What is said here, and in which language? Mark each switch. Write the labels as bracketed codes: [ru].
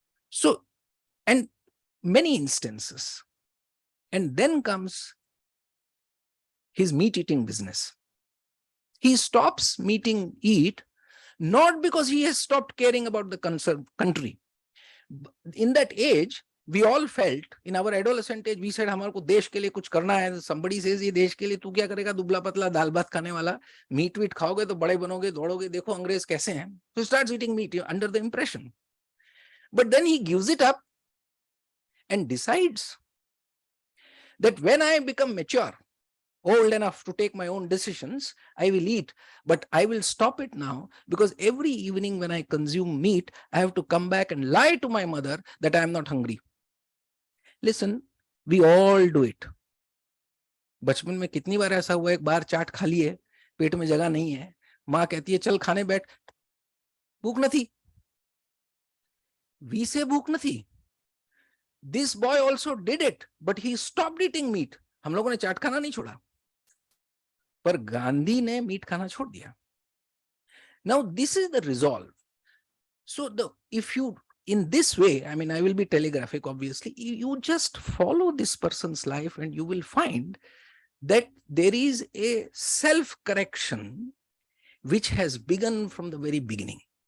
[en] So, and many instances, and then comes his meat eating business. He stops eat, not because he has stopped caring about the country. In that age, we all felt, in our adolescent age, we said, [hi] हमारे को देश के लिए कुछ करना है. [en] Somebody says, [hi] ये देश के लिए तू क्या करेगा, दुबला पतला दाल भात खाने वाला, मीट वीट खाओगे तो बड़े बनोगे, दौड़ोगे, देखो अंग्रेज कैसे हैं. [en] So he starts eating meat under the impression. But then he gives it up and decides that when I become mature, old enough to take my own decisions, I will eat, but I will stop it now, because every evening when I consume meat, I have to come back and lie to my mother that I am not hungry. Listen, we all do it. [hi] बचपन में कितनी बार ऐसा हुआ, एक बार चाट खा लिए, पेट में जगह नहीं है, माँ कहती है चल खाने बैठ, भूख नहीं. [en] We say [hi] भूख नहीं. [en] This boy also did it, but he stopped eating meat. [hi] हम लोगों ने चाट खाना नहीं छोड़ा, पर गांधी ने मीट खाना छोड़ दिया. [en] Now this is the resolve. So if you, in this way, I mean, I will be telegraphic, obviously, you just follow this person's life and you will find that there is a self-correction which has begun from the very beginning.